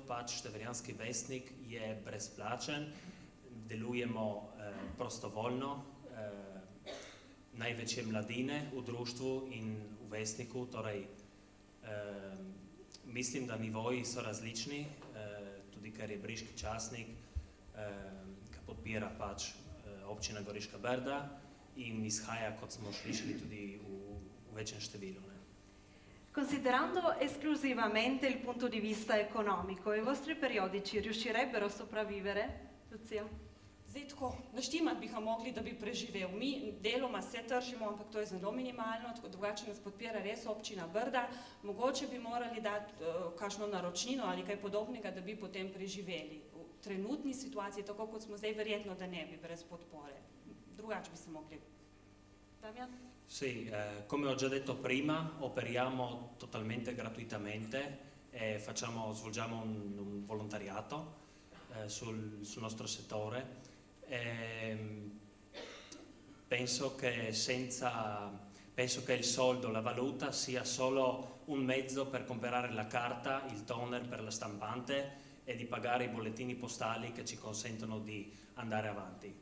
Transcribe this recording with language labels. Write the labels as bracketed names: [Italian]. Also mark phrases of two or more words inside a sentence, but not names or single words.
[Slovenian] Pač Števerjanski vesnik je brezplačen, delujemo prostovoljno, največje mladine v društvu in v vesniku, torej mislim, da nivoji so različni, tudi ker je briški časnik, ki podpira pač občina Goriška Brda in izhaja, kot smo slišali, tudi v večjem številu. [Italian] Considerando esclusivamente il punto di vista economico, i vostri periodici riuscirebbero a sopravvivere, Lucia? [Slovenian] Zdaj tako, naštimati bi ga mogli, da bi preživel. Mi deloma se tržimo, ampak to je zelo minimalno, tako drugače nas podpira res občina Brda. Mogoče bi morali dati kakšno naročnino ali kaj podobnega, da bi potem preživeli. V trenutni situaciji, tako kot smo zdaj, verjetno, da ne bi brez podpore. Drugače bi se mogli. Damjan? [Italian] Sì, come ho già detto prima, operiamo totalmente gratuitamente e svolgiamo un volontariato sul nostro settore. Penso che il soldo, la valuta sia solo un mezzo per comprare la carta, il toner per la stampante e di pagare i bollettini postali che ci consentono di andare avanti.